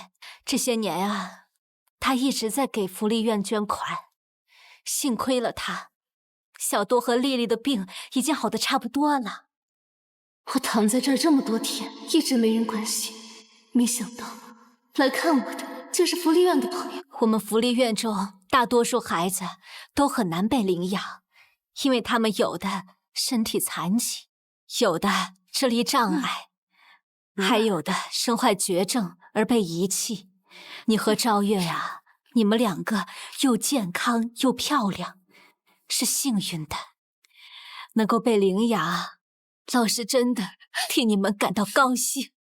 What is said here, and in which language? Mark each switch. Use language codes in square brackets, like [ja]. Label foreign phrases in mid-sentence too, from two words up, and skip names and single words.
[zh] 這些年啊，他一直在給福利院捐款，幸虧了他，小多和麗麗的病已經好得差不多了。我躺在這兒這麼多天，一直沒人關心，沒想到來看我的就是福利院的朋友。我们福利院中大多數孩子都很難被領養，因為他們有的身體殘疾，有的智力障礙，還有的身患絕症而被遺棄。你和趙月啊，你們兩個又健康又漂亮，是幸運的，能夠被領養，老師真的替你們感到高興。